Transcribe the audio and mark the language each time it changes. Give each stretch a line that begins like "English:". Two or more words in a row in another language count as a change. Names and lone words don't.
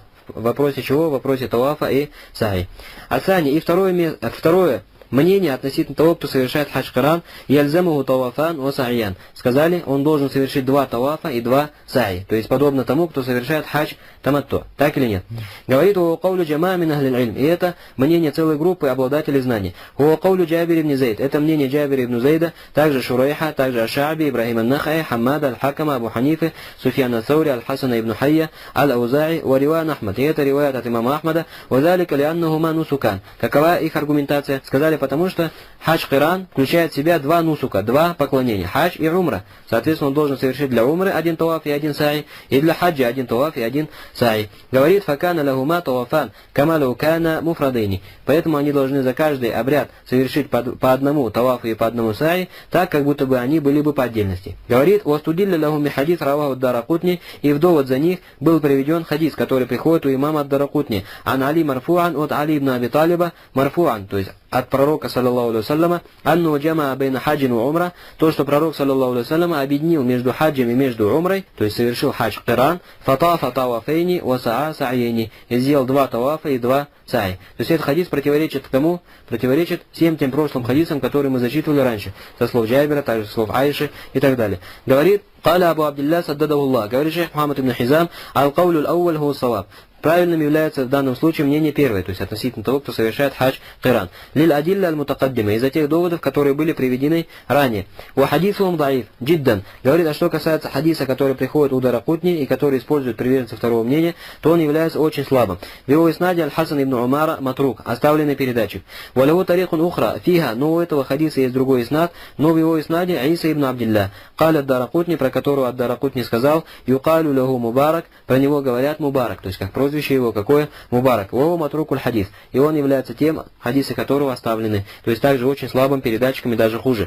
Russian: В вопросе чего? В вопросе тавафа и са'и. Асани. И второе мнение относительно того, кто совершает хадж киран:
Arabic: يلزمه طوافان وسعيان.
Russian: Сказали, он должен совершить два тавафа и два са'и. То есть подобно тому, кто совершает хадж таматту. Так или нет? Говорит
Arabic: وهو قول جماعة من أهل العلم.
Russian: И это мнение целой группы обладателей знаний.
Arabic: وهو قول جابر بن زيد.
Russian: Это мнение Джабира ибн Зайда, также Шурайха, также Аш-Ша'би, Ибрахим ан-Нахаи, Хаммада, Аль-Хакама, Абу Ханифы, Суфьян ас-Саури, Аль-Хасана ибн Хайя, Аль-Аузаи,
Arabic: ورواية أحمد.
Russian: И это риваят от имама Ахмада.
Arabic: وذلك لأنهما نسكان.
Russian: Какова их аргументация? Сказали, потому что хадж киран включает в себя два нусука, два поклонения, хадж и умра. Соответственно, он должен совершить для умры один таваф и один са'и, и для хаджа один таваф и один са'и. Говорит,
Arabic: فكان لهما طوافان كما لو كانا مفردين.
Russian: Поэтому они должны за каждый обряд совершить по одному тавафу и по одному са'и, так, как будто бы они были бы по отдельности. Говорит,
Arabic: واستدل لهم بحديث رواه الدارقطني,
Russian: и в довод за них был приведен хадис, который приходит у имама ад-Даракутни,
Arabic: عن علي مرفوعا
Russian: от Али ибн Аби Талиба марфуан, то есть от пророка,
Arabic: صلى الله عليه وسلم أنه جمع بين حج وعمرة,
Russian: то, что пророк,
Arabic: صلى الله عليه وسلم,
Russian: объединил между хаджем и между умрой, то есть совершил хадж киран,
Arabic: فطاف طوافين وسعى سعيين,
Russian: и сделал 2 тавафа и 2 са'i. То есть этот хадис противоречит кому? Противоречит всем тем прошлым хадисам, которые мы зачитывали раньше, со слов Джабира, также со слов Айши и так далее. Говорит,
Arabic: «قال أبو عبد الله سدده الله»,
Russian: говорит шейх Мухаммад ибн Хизам,
Arabic: «القول الأول هو الصواب».
Russian: Правильным является в данном случае мнение первое, то есть относительно того, кто совершает хадж киран.
Arabic: للأدلة المتقدمة,
Russian: из-за тех доводов, которые были приведены ранее.
Arabic: والحديث ضعيف جدا.
Russian: Говорит, а что касается хадиса, который приходит у Даракутни и который использует приверженцы второго мнения, то он является очень слабым. В его иснаде аль-Хасан ибн Умара матрук, оставленный передатчик.
Arabic: وله طريق أخرى فيها,
Russian: но у этого хадиса есть другой иснад, но в его иснаде Иса ибн Абдилля.
Arabic: قال الدارقطني,
Russian: про которого ад-Даракутни сказал,
Arabic: يقال له مبارك,
Russian: про него говорят мубарак, то есть как прозвище его какое?
Arabic: مبارك وهو متروك الحديث.
Russian: И он является тем, хадисы которого оставлены. То есть также очень слабым передатчиком и даже хуже.